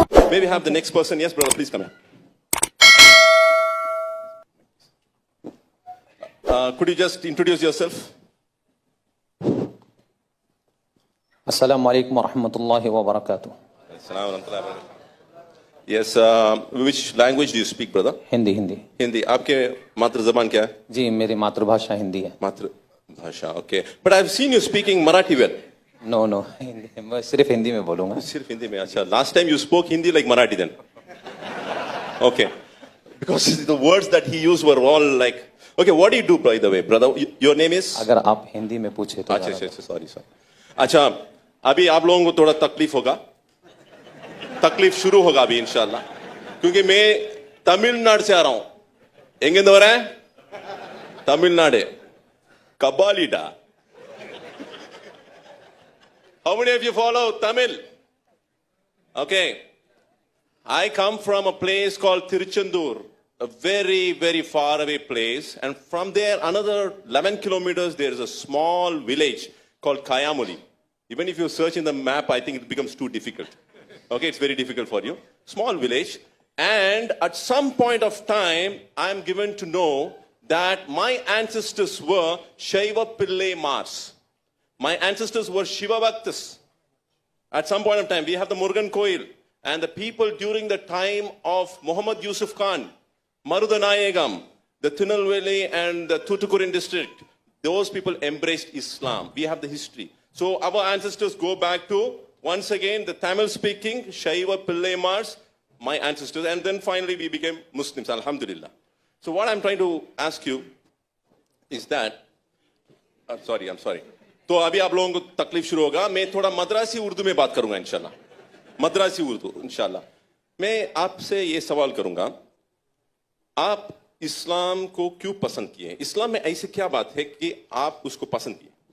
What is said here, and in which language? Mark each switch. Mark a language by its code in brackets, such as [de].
[en] May we have the next person? Yes, brother, please come here. Could you just introduce yourself? [ar] अस्सलामु अलैकुम वरहमतुल्लाहि वबरकातुह। [en] Yes, which language do you speak, brother? [hi] Hindi. Hindi Hindi. आपके मातृ जबान क्या है? जी, मेरी मातृभाषा हिंदी है। मातृभाषा, okay. [en] But I've seen you speaking Marathi well. [hi] No, Hindi, मैं सिर्फ हिंदी में बोलूंगा। सिर्फ हिंदी में, अच्छा. [en] Last time you spoke Hindi like Marathi then. Okay. Because the words that he used were all like. Okay, what do you do, by the way, brother? Your name is? [hi] अगर आप हिंदी में पूछे तो अच्छा, sorry. अच्छा, अभी आप लोगों को थोड़ा तकलीफ होगा, तकलीफ शुरू होगा अभी इंशाल्लाह, क्योंकि मैं तमिलनाडु से आ रहा हूं। एंगे हो रहा है Tamil Nadu कबालीडा। [en] How many of you follow Tamil? Okay. I come from a place called Tiruchendur, a very, very far away place. And from there, another 11 kilometers, there is a small village called Kayamuli. Even if you search in the map, I think it becomes too difficult. Okay, it's very difficult for you. Small village. And at some point of time, I am given to know that my ancestors were Shaiva Pillai Mars. My ancestors were Shiva Bhaktas. At some point of time, we have the Murugan Koil. And the people during the time of Muhammad Yusuf Khan, Marudanayagam, the Tirunelveli and the Tuticorin district, those people embraced Islam. We have the history. So our ancestors go back to, once again, the Tamil-speaking Shaiva Pillai Mars, my ancestors. And then finally we became Muslims, alhamdulillah. So what I'm trying to ask you is that, I'm sorry. [hi] तो अभी आप लोगों को तकलीफ शुरू होगा, मैं थोड़ा मद्रासी उर्दू में बात करूंगा इंशाल्लाह, मद्रासी उर्दू इंशाल्लाह। मैं आपसे ये सवाल करूंगा, आप इस्लाम को क्यों पसंद किए? इस्लाम में ऐसी क्या बात है कि आप उसको पसंद किए?